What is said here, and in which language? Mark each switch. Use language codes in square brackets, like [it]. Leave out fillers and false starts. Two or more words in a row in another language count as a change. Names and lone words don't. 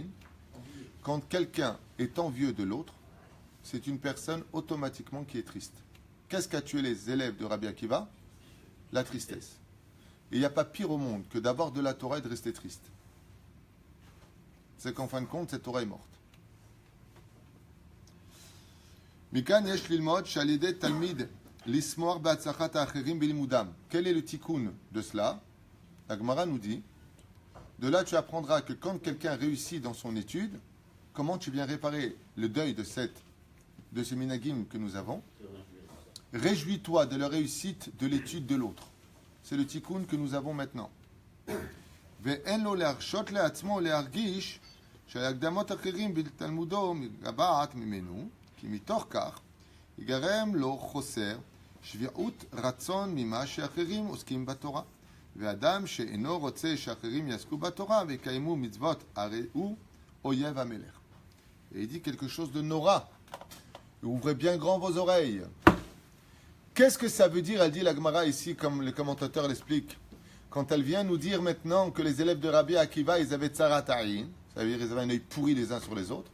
[fr] Quand quelqu'un est envieux de l'autre, c'est une personne automatiquement qui est triste. Qu'est-ce qu'a tué les élèves de Rabbi Akiva? La tristesse. Et il n'y a pas pire au monde que d'avoir de la Torah et de rester triste. C'est qu'en fin de compte, cette Torah est morte. [he] מכאן יש ללמוד שעל התלמיד לשמוח בהצלחת האחרים בלימודם. [fr] Quel est le tikkun de cela? La Gemara nous dit, de là tu apprendras que quand quelqu'un réussit dans son étude, comment tu viens réparer le deuil de ces minagim que nous avons? Réjouis-toi de la réussite de l'étude de l'autre. C'est le tikkun que nous avons maintenant. [he] ואין לו להרשות לעצמו להרגיש שהקדמות אחרים בתלמודו מגבעת ממנו, כי מתוך כך ייגרם לו חוסר שביעות רצון ממה שאחרים עוסקים בתורה. ואדם שאינו רוצה שאחרים יעסקו בתורה ויקיימו מצוות, הרי הוא אויב המלך. [fr] Et il dit quelque chose de Nora. Ouvrez bien grand vos oreilles. Qu'est-ce que ça veut dire? Elle dit la Gemara ici, comme le commentateur l'explique. Quand elle vient nous dire maintenant que les élèves de Rabbi Akiva, ils avaient [he] צרות עין, [fr] ça veut dire qu'ils avaient un œil pourri les uns sur les autres.